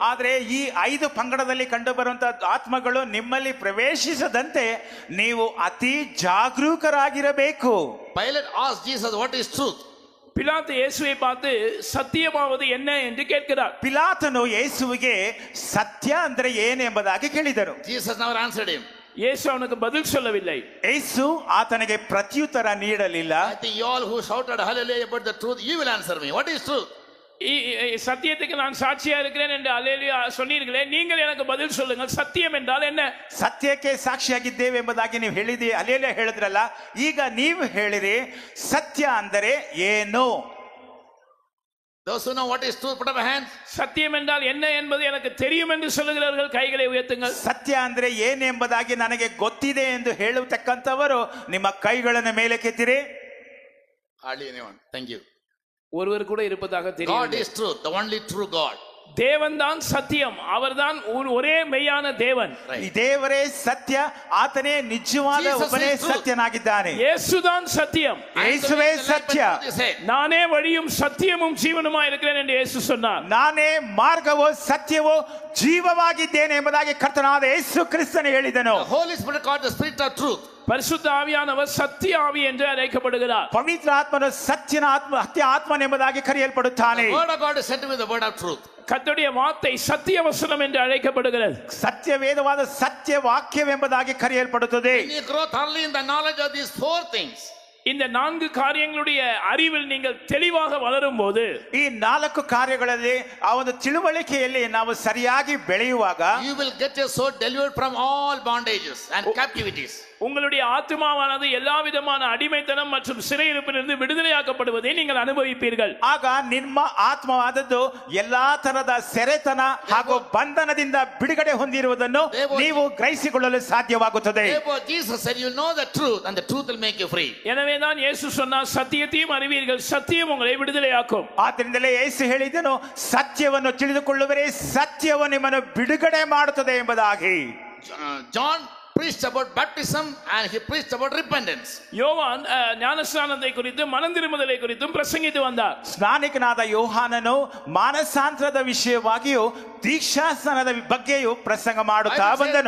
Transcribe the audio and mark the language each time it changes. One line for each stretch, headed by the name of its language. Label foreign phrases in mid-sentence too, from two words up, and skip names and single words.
Kannada: ಆದರೆ ಈ 5 ಪಂಗಡದಲ್ಲಿ ಕಂಡು ಬರುವಂತಹ ಆತ್ಮಗಳು ನಿಮ್ಮಲ್ಲಿ ಪ್ರವೇಶಿಸದಂತೆ ನೀವು ಅತಿ ಜಾಗರೂಕರಾಗಿರಬೇಕು.
English: Pilate asked Jesus, what is truth?
Tamil: பிலாத்து இயேசுவை பார்த்து சத்தியமாவது என்ன என்று கேட்கிறார்.
Kannada: ಪಿಲಾತನು ಯೇಸುವಿಗೆ ಸತ್ಯ ಅಂದ್ರೆ ಏನು ಎಂಬುದಾಗಿ ಕೇಳಿದರು.
English: Jesus never answered him.
Tamil: இயேசு அவனுக்கு பதில் சொல்லவில்லை.
Kannada: ಯೇಸು ಆತನಿಗೆ ಪ್ರತ್ಯುತ್ತರ ನೀಡಲಿಲ್ಲ.
English: I think you all who shouted hallelujah about the truth, you will answer me. What is truth?
Tamil: சத்தியத்துக்கு நான் சாட்சியா இருக்கிறேன் என்று அல்லேலூயா சொன்னீர்களே, நீங்கள் எனக்கு பதில் சொல்லுங்கள், சத்தியம் என்றால் என்ன?
Kannada: ಸತ್ಯಕ್ಕೆ ಸಾಕ್ಷಿಯಾಗಿದ್ದೇವೆ ಎಂಬುದಾಗಿ ನೀವು ಹೇಳಿದಿ, ಅಲ್ಲೇಲೇ ಹೇಳಿದ್ರಲ್ಲ. ಈಗ ನೀವು ಹೇಳಿರಿ ಸತ್ಯ ಅಂದರೆ ಏನು?
English: Those who know what is truth, put up your hands.
Tamil: சத்தியம் என்றால் என்ன என்பது எனக்கு தெரியும் என்று சொல்லுகிறவர்கள் கைகளை உயர்த்துங்கள்.
Kannada: ಸತ್ಯ ಅಂದ್ರೆ ಏನು ಎಂಬುದಾಗಿ ನನಗೆ ಗೊತ್ತಿದೆ ಎಂದು ಹೇಳತಕ್ಕಂಥವರು ನಿಮ್ಮ ಕೈಗಳನ್ನು ಮೇಲೆ ಕೆತ್ತಿರಿ.
English: Hardly anyone. Thank you.
Tamil: ஒருவர் கூட இருப்பதாக
English: God
Tamil: தெரியும்.
English: is truth, the only true God.
Tamil: தேவன் தான் சத்தியம், அவர்தான் ஒரே மெய்யான தேவன்.
Kannada: ಈ ದೇವರೇ ಸತ್ಯ, ಆತನೇ ನಿಜವಾದ ಒಬ್ಬನೇ ಸತ್ಯನಾಗಿದ್ದಾನೆ.
Tamil: இயேசுதான் சத்தியம்,
Kannada: ಯೇಸುವೇ ಸತ್ಯ.
Tamil: நானே வழியும் சத்தியமும் ஜீவனுமாய் இருக்கிறேன் என்று இயேசு சொன்னார்.
Kannada: ನಾನೇ ಮಾರ್ಗವೋ ಸತ್ಯವೋ ಜೀವವಾಗಿದ್ದೇನೆ ಎಂಬುದಾಗಿ ಕರ್ತನಾದ ಯೇಸು ಕ್ರಿಸ್ತನು ಹೇಳಿದನು.
English: The Holy Spirit called the Spirit of truth.
Tamil: பரிசுத்த ஆவியானவர் சத்திய ஆவி என்று அழைக்கப்படுகிறார்.
Kannada: ಪವಿತ್ರ ಆತ್ಮನು ಸತ್ಯನ ಆತ್ಮ, ಸತ್ಯ ಆತ್ಮನೆಂಬುದಾಗಿ ಕರೆಯಲ್ಪಡುತ್ತಾನೆ.
English: The word of God is said to be the word of truth.
Tamil: கர்த்தருடைய வார்த்தை சத்திய வசனம் என்று அழைக்கப்படுகிறது.
Kannada: ಸತ್ಯ ವೇದವಾದ ಸತ್ಯ ವಾಕ್ಯವೆಂಬುದಾಗಿ ಕರೆಯಲ್ಪಡುತ್ತದೆ.
English: When you grow thoroughly in the knowledge of these 4 things,
Tamil: இந்த 4 காரியங்களுடைய அறிவில் நீங்கள் தெளிவாக வளரும் போது,
Kannada: ಈ 4 ಕಾರ್ಯಗಳಲ್ಲಿ ಆ ಒಂದು ತಿಳುವಳಿಕೆಯಲ್ಲಿ ನಾವು ಸರಿಯಾಗಿ ಬೆಳೆಯುವಾಗ
English: you will get your soul delivered from all bondages and captivities.
Tamil: உங்களுடைய ஆத்மாவானது எல்லா விதமான அடிமைத்தனம் மற்றும் சிறையிருப்பிலிருந்து விடுதலையாக்கப்படுவதை நீங்கள் அனுபவிப்பீர்கள்.
Kannada: ಆಗ ನಿಮ್ಮ ಆತ್ಮವಾದದ್ದು ಎಲ್ಲಾ ತರದ ಸೆರೆತನ ಹಾಗೂ ಬಂಧನದಿಂದ ಬಿಡುಗಡೆ ಹೊಂದಿರುವುದನ್ನು ನೀವು ಗ್ರಹಿಸಿಕೊಳ್ಳಲು ಸಾಧ್ಯವಾಗುತ್ತದೆ.
English: Therefore Jesus said, you know the truth and the truth will make you free.
Tamil: எனவே தான் இயேசு சொன்னார், சத்தியத்தையும் அறிவீர்கள், சத்தியம் உங்களை விடுதலையாக்கும்.
Kannada: ಆದ್ದರಿಂದಲೇ ಯೇಸು ಹೇಳಿದನು, ಸತ್ಯವನ್ನು ತಿಳಿದುಕೊಳ್ಳುವರೇ ಸತ್ಯವು ನಿಮ್ಮನ್ನು ಬಿಡುಗಡೆ ಮಾಡುತ್ತದೆ ಎಂಬುದಾಗಿ.
English: John preached about baptism and he preached about repentance.
Tamil: யோவான் ஞானஸ்நானத்தை குறித்து மனம் திரும்புதலை குறித்தும் பிரசங்கித்து வந்தார்.
Kannada: ಸ್ನಾನಿಕನಾದ ಯೋಹಾನನು ಮಾನಸಾಂತರದ ವಿಷಯವಾಗಿಯೂ ದೀಕ್ಷಾಸ್ನಾನದ ಬಗ್ಗೆಯೂ ಪ್ರಸಂಗ ಮಾಡುತ್ತಾ ಬಂದನು.